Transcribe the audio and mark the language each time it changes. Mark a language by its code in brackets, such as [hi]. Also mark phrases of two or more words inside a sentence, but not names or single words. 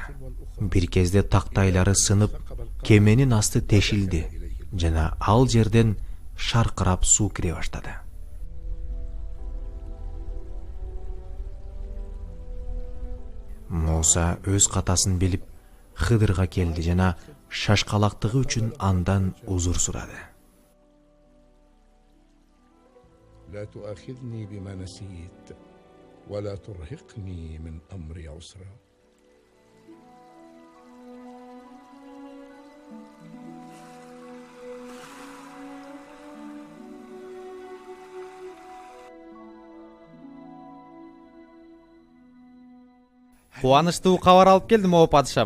[ky] Бир кезде тактайлары сынып, кеменин асты тешилди жана ал жерден шаркырап суу кире баштады. Муса өз катасын билип Хыдырга келди жана шашкалактыгы үчүн андан узур сурады. [ar] لا تؤاخذني بما نسيت ولا ترهقني من أمري عسرا. [ky] Кубанычтуу кабар алып келдим о падышам.